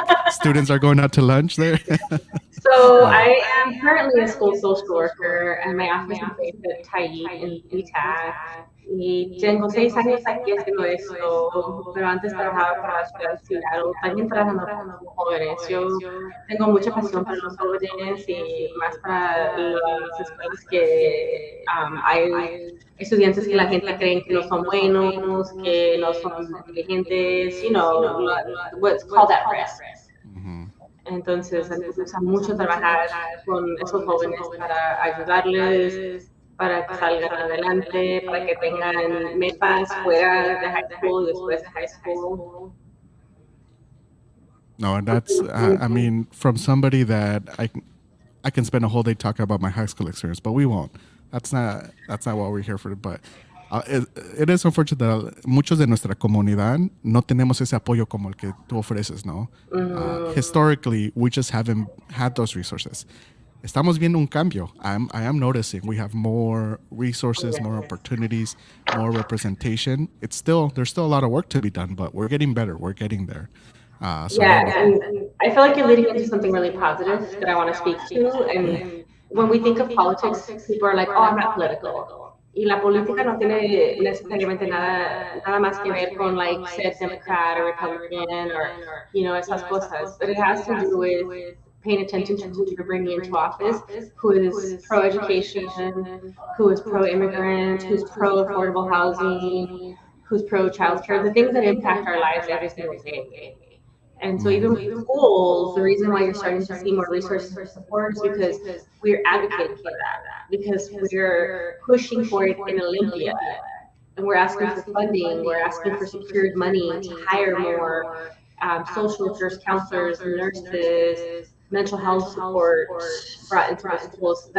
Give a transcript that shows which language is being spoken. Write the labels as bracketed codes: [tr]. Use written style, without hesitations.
[en] Students are going out to lunch there. So I am currently a school social worker and my office is based at Taí in SeaTac. [es] Y tengo 6 años aquí haciendo esto, pero antes trabajaba para la ciudad de Seattle, también trabajando con jóvenes. Yo tengo mucha pasión para los jóvenes y más para las escuelas que hay estudiantes que la gente cree que no son buenos, que no son inteligentes, [en] what's called at risk. [es] Entonces, me gusta mucho trabajar con esos jóvenes para ayudarles, para que salgan adelante, para que tengan metas fuera de high school y después de high school. [en] No, and that's, I mean, from somebody that I can spend a whole day talking about my high school experience, but we won't. That's not what we're here for. But it is unfortunate that [es] muchos de nuestra comunidad no tenemos ese apoyo como el que tú ofreces, ¿no? [en] Historically, we just haven't had those resources. [es] Estamos viendo un cambio. [en] I am noticing we have more resources, more opportunities, more representation. There's still a lot of work to be done, but we're getting better. We're getting there. And I feel like you're leading into something really positive that I want to speak to. And when we think of politics, people are like, oh, I'm not political. [es] Y la política no tiene necesariamente nada más que ver con like ser Democrat or Republican or esas cosas. [en] But it has to do with paying attention to who you're bringing into office, who is pro-education, who is pro-immigrant, who's pro-affordable housing, who's pro-childcare, the things that impact our lives every single day. And so even with schools, the reason why you're starting to see more resources for support is because we're advocating for that, because we're pushing for it in Olympia, and we're asking for funding, we're asking for secured money to hire more social workers, counselors, nurses, mental health support brought into the schools.